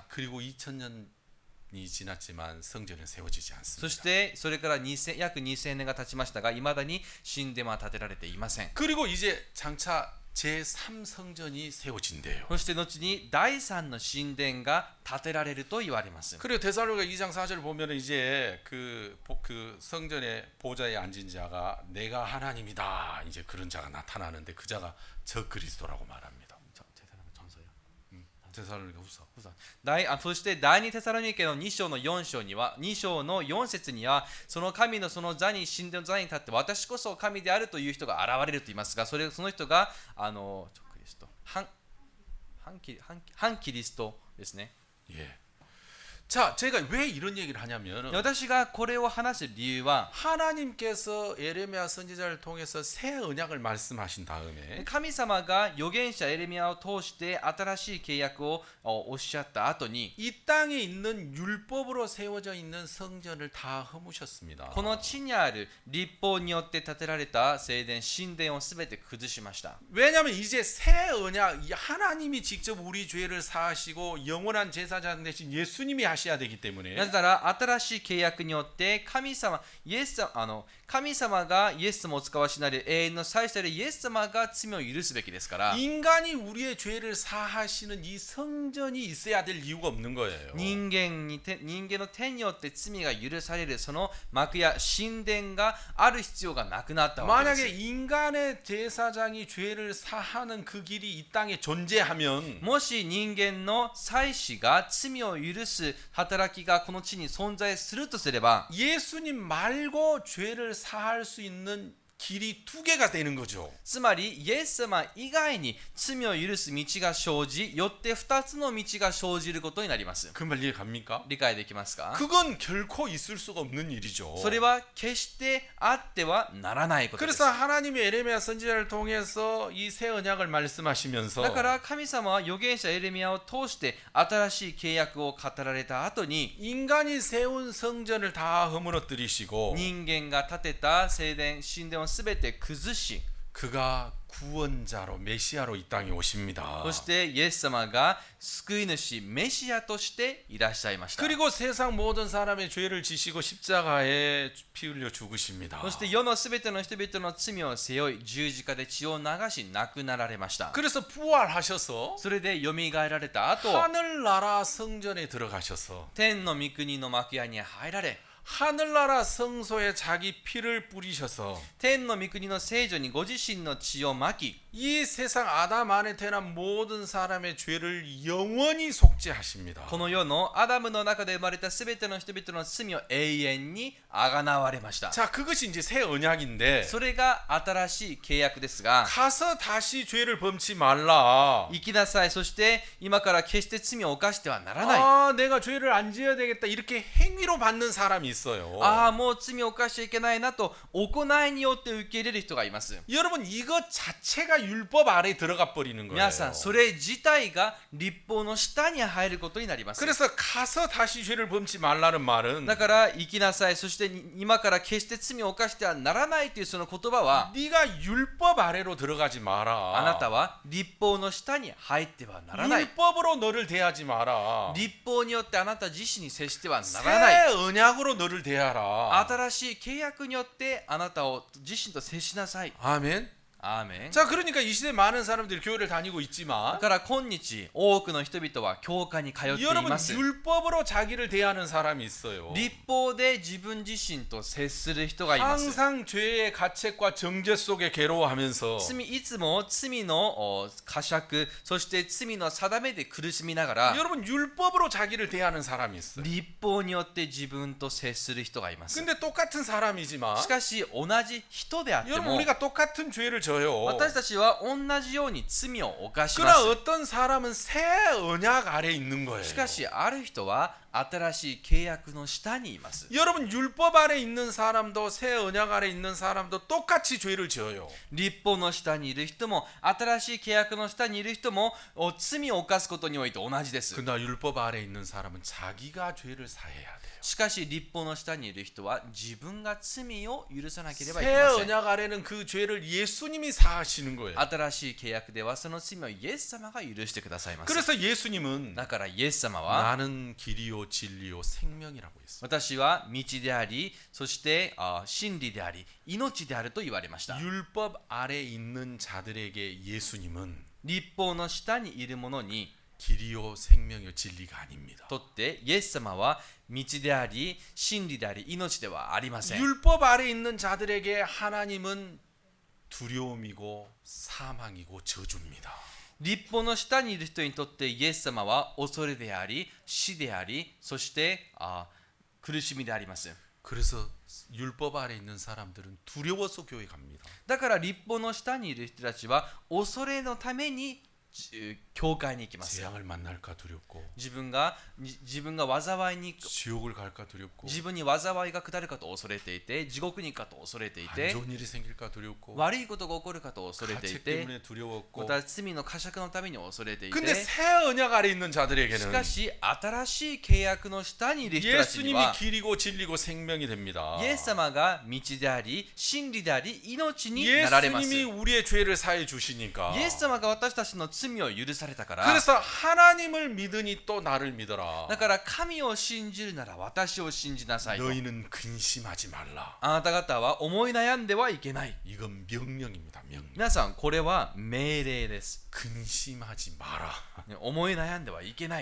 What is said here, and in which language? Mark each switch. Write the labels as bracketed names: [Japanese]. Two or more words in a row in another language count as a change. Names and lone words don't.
[Korean] 그리고 2000년이 지났지만 성전은 세워지지 [Japanese] そ [Korean] 않습니다. [Japanese] してそれから約2000年が経ちましたが、いまだに神殿は建てられていません。 [Korean] 그리고 이제 장차 제3성전이 세워진대요. [Japanese] そして後に第3の神殿が建てられると言われます。 [Korean] 그리고 데살로니가 2장 4절 보면 이제 그 성전의 보좌에 앉은 자가 내가 하나님이다. 이제 그런 자가 나타나는데 그 자가 저 그리스도라고 말합니다. 데살로니가 후서. [Japanese] そして第2テサロニケの2章の4章には、2章の4節には、その神のその座に、神殿の座に立って私こそ神であるという人が現れると言いますが、その人が反キリストですね。 [Korean] 예. 자, 제가 왜 이런 얘기를 하냐면 [Japanese] 私がこれを話す理由は、 [Korean] 하나님께서 에레미야 선지자를 통해서 새 언약을 말씀하신 다음에 [Japanese] 神様が預言者エレミヤを通して新しい契約をおっしゃった後に、 [Korean] 이 땅에 있는 율법으로 세워져 있는 성전을 다 허무셨습니다. [Japanese] この地にある律法によって建てられた聖殿、神殿をすべて崩しました。 [Korean] 왜냐하면 이제 새 언약, 하나님이 직접 우리 죄를 사하시고 영원한 제사장 대신 예수님이 하셔야 되기 때문에 [Japanese] なぜなら新しい契約によって神様がイエス様を使わしなり永遠の祭司であるイエス様が罪を許すべきですから、 [Korean] 인간이 우리의 죄를 사하시는 이 성전이 있어야 될 이유가 없는 거예요. [Japanese] 人間の手によって罪が許されるその幕や神殿がある必要がなくなったわけで [Korean] 만약에 [Japanese] す。 [Korean] 인간의 제사장이 죄를 사하는 그 길이 이 땅에 존재하면 [Japanese] もし人間の祭司が罪を許す働きがこの地に存在するとすれば、 [Korean] 예수님 말고 죄를 사할 수 있는 길이 두 개가 되는 거죠. [Japanese] つまりイエス様以外に罪を許す道が生じ、よって2つの道が生じることになります。 [Korean] 그 말 이해 갑니까? [Japanese] 理解できますか？ [Korean] 그건 결코 있을 수가 없는 일이죠. [Japanese] それは決してあってはならないことです。 [Korean] 그래서 하나님이 에레미야 선지자를 통해서 이 새 언약을 말씀하시면서 [Japanese] だから神様は預言者エレミヤを通して新しい契約を語られた後に、 [Korean] 인간이 세운 성전을 다 허물어뜨리시고 [Japanese] 人間が建てた聖殿、神殿をすべて崩し、 [Korean] 그가 구원자로 메시아로 이 땅에 오십니다. [Japanese] そしてイエス様が救い主メシアとしていらっしゃいました。 [Korean] 그리고 세상 모든 사람의 죄를 지시고 십자가에 피 흘려 죽으십니다. [Japanese] そして世のすべての人々の罪を背負い、十字架で血を流し亡くなられました。 [Korean] 그래서 부활하셔서 [Japanese] それでよみがえられた後、 [Korean] 하늘나라 성전에 들어가셔서 [Japanese] 天の御国の幕屋に入られ、 [Korean] 하늘나라 성소에 자기 피를 뿌리셔서 [Japanese] 天の御国の聖女にご自身の血をまき、 [Korean] 이 세상 아담 안에 태어난 모든 사람의 죄를 영원히 속죄하십니다. [Japanese] この世のアダムの中で生まれたすべての人々の罪を永遠にあがなわれました。 [Korean] 자, 그것이 이제 새 언약인데 [Japanese] それが新しい契約ですが、 [Korean] 가서 다시 죄를 범치 말라. [Japanese] 生きなさい、そして今から決して罪を犯してはならない。 [Korean] 아, 내가 죄를 안 지어야 되겠다. 이렇게 행위로 받는 사람이 있어요. [Japanese] ああ、もう罪を犯しちゃいけないなと行いによって受け入れる人がいます。 [Korean] 여러분, 이것 자체가 율법 아래 들어가 버리는 거예요. [Japanese] 皆さん、それ自体が律法の下に入ることになります。 [Korean] 그래서 가서 다시 죄를 범치 말라는 말은 [Japanese] だから生きなさい、そして今から決して罪を犯してはならないというその言葉は、 [Korean] 네가 율법 아래로 들어가지 마라. [Japanese] あなたは律法の下に入ってはならない。 [Korean] 율법으로 너를 대하지 마라. [Japanese] 律法によってあなた自身に接してはな [Korean] 새 [Japanese] らない。 [Korean] 언약으로 너를 대하라. [Japanese] 新しい契約によってあなたを自身と接しなさい。 [Korean] 아멘. [Japanese] アーメン。 [Korean] 자, 그러니까 이 시대 많은 사람들이 교회를 다니고 [Japanese] だ [Korean] 있지만 [Japanese] から今日多くの人々は教会に通ってい [Korean] 여러분 [Japanese] ます。 [Korean] 율법으로 자기를 대하는 사람이 있어요. [Japanese] 律法で自分自身と接する人がいます。 [Korean] 항상 죄의 가책과 정죄 속에 괴로워하면서 [Japanese] いつも罪の呵責、そして罪の定めで苦しみながら、 [Korean] 여러분 율법으로 자기를 대하는 사람이 있어요. [Japanese] 律法によって自分と接する人がいます。 [Korean] 근데 똑같은 사람이지만 [Japanese] しかし同じ人であって [Korean] 여러분 [Japanese] も、 [Korean] 우리가 똑같은 죄를 져요. [Japanese] 私たちは同じように罪を犯しま [Korean] 그러나 [Japanese] す。 [Korean] 어떤 사람은 새 언약 아래 있는 거예요. [Japanese] しかしある人は新しい契約の下にいます。 [Korean] 여러분 율법 아래 있는 사람도 새 언약 아래 있는 사람도 똑같이 죄를 지어요. [Japanese] 律法の下にいる人も新しい契約の下にいる人も罪を犯すことにおいて同じです。 [Korean] 그러나 율법 아래 있는 사람은 자기가 죄를 사해야 돼요. [Japanese] しかし律法の下にいる人は自分が罪を許さなければい [Korean] 새 [Japanese] けません。 [Korean] 언약 아래는 그 죄를 예수님이 사하시는 거예요. [Japanese] 新しい契約ではその罪をイエス様が許してくださいます。 [Korean] 그래서 예수님은 [Japanese] だからイエス様は [Korean] 나는 길이요 진리요 생명이라고 했어요. [Japanese] 私は道であり、そして真理であり、命であると言われました。 [Korean] 율법 아래 있는 자들에게 예수님은 [Japanese] 律法の下にいる者に [Korean] 길이요 생명이요 진리가 아닙니다. [Japanese] とってイエス様は道であり、真理であり、命ではありません。 [Korean] 율법 아래 있는 자들에게 하나님은 두려움이고 사망이고 저주입니다. [Japanese] 律法の下にいる人にとってイエス様は恐れであり、死であり、そして苦しみであります。 [Korean] 그래서 율법 아래 있는 사람들은 두려워서 교회 갑니다. [Japanese] だから律法の下にいる人たちは恐れのために教会に行きます。 [Korean] 재앙을 만날까 두렵고 [Japanese] 自分が災いに [Korean] 지옥을 갈까 두렵고 [Japanese] 自分に災いが下るかと恐れていて、地獄に行くかと恐れてい [Korean] 안 [Japanese] て、 [Korean] 좋은 일이 생길까 두렵고 [Japanese] 悪いことが起こるかと恐れてい [Korean] 가책 [Japanese] て、 [Korean] 때문에 두려웠고 [Japanese] また罪の呵責のために恐れてい [Korean] 근데 [Japanese] て、 [Korean] 새 언약 아래 있는 [Japanese] し [Korean] 자들에게는 [Japanese] かし新しい契約の下にいる人たちに [Korean] 예수님이 [Japanese] は [Korean] 길이고 진리고 생명이 됩니다. [Japanese] イエス様が道であり、真理であり、命になられます。 [Korean] 예수님이 우리의 죄를 사해 주시니까 [Japanese] イエス様が私たちの罪を許されたから、 [Korean] 그래서 하나님을 믿으니 또 나를 믿어라. [Japanese] だから神を信じるなら私を信じなさいと。 [Korean] 너희는 근심하지 말라. [Japanese] あなた方は思い悩んではいけない。 [Korean] 이건 명령입니다. 명령. [Japanese] 皆さん、これは命令です。 [Korean] 근심하지 마라. [Japanese] 思い悩んではいけない。